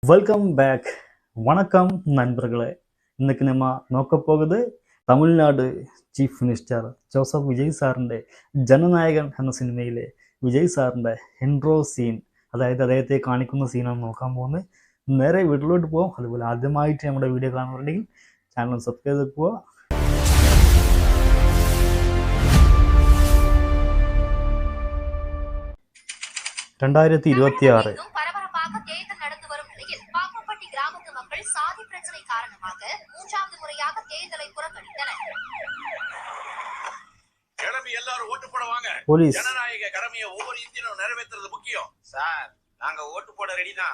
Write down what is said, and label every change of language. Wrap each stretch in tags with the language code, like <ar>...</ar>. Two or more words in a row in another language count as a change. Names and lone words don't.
<en>welcome back.</en> <ta>வணக்கம் நண்பர்களே. இன்னைக்கு நம்ம</ta> <ml>നോക്ക പോകുന്നത് തമിഴ്നാട്</ml> <en>chief minister</en> <ml>ജോസഫ് വിജയ് സാറിൻ്റെ ജനനായകൻ എന്ന സിനിമയിലെ വിജയ് സാറിൻ്റെ</ml> <en>intro scene,</en> <ml>അതായത് അദ്ദേഹത്തെ കാണിക്കുന്ന സീനാണ് നോക്കാൻ പോകുന്നത്. നേരെ വീട്ടിലോട്ട് പോകാം. അതുപോലെ ആദ്യമായിട്ട് നമ്മുടെ വീഡിയോ കാണുന്നുണ്ടെങ്കിൽ</ml> <en>channel subscribe</en> <ml>ചെയ്ത് പോവുക. രണ്ടായിരത്തി 26</ml> <ta>சாதி பிரச்சனை காரணமாக மூன்றாவது முறையாக தேர்தலை புறக்கணித்தனர். கிளம்பி எல்லாரும் ஓட்டு போடுவாங்க. ஜனநாயக கடமையை ஒவ்வொரு இந்தியனும் நிறைவேற்றுறது முக்கியம். சார், நாங்க ஓட்டு போட ரெடி தான்.</ta>